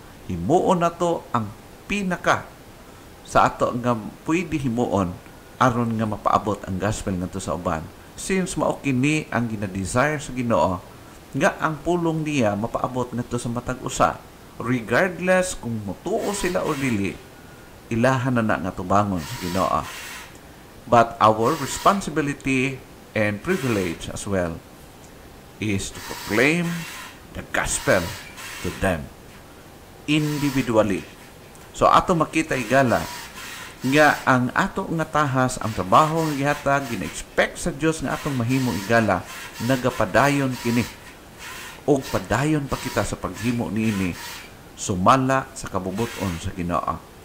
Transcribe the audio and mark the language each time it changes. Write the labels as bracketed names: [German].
[Cebuano] Himuon na to ang pinaka sa ato nga pwede himuon aron nga mapaabot ang gospel ngadto sa uban. Since mao kini ang gina-desire sa Ginoo nga ang pulong niya mapaabot ngadto sa matag usa, regardless kung motuo sila o dili, ilahan na nga tubangon sa Ginoo. [English] But our responsibility and privilege as well is to proclaim the gospel to them individually. [Cebuano] So ato makita igala nga ang ato nga tahas, ang trabaho nga gihatag, gina-expect sa Dios nga atong mahimo igala, nagapadayon kini. O padayon pa kita sa paghimo niini sumala sa kabubuton sa Ginoo.